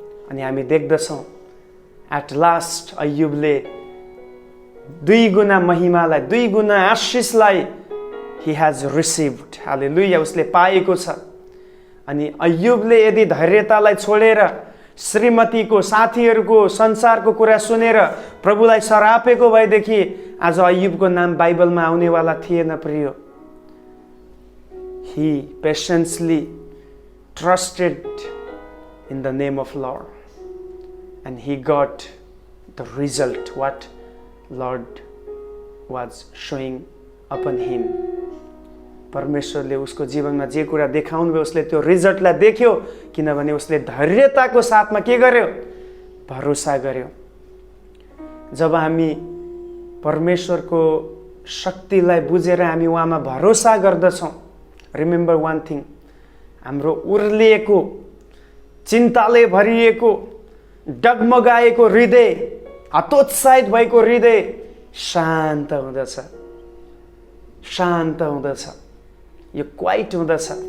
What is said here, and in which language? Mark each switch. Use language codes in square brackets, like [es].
[ne] अनि हामी देख्दछौँ at last अय्युबले 2 गुना महिमालाई, 2 गुना आशिषलाई [en] he has received। [ne] हालेलुया, उसले पाएको छ। अनि अय्युबले यदि धैर्यतालाई छोडेर श्रीमतीको, साथीहरूको, संसारको कुरा सुनेर प्रभुलाई सरापेको भएदेखि आज अय्युबको नाम बाइबलमा आउनेवाला थिएन। [en] प्रियो, he patiently trusted in the name of Lord and he got the result what Lord was showing upon him। [ne] परमेश्वरले उसको जीवनमा जे कुरा देखाउनु भयो उसले त्यो रिजल्टलाई देख्यो, किनभने उसले धैर्यताको साथमा के गर्यो? भरोसा गर्यो। जब हामी परमेश्वरको शक्तिलाई बुझेर हामी उहाँमा भरोसा गर्दछौँ, [en] remember one thing, [ne] हाम्रो उर्लिएको, चिन्ताले भरिएको, डगमगाएको हृदय, हतोत्साहित भएको हृदय शान्त हुँदछ, शान्त हुँदछ, यो [en] quiet [ne] हुँदछ।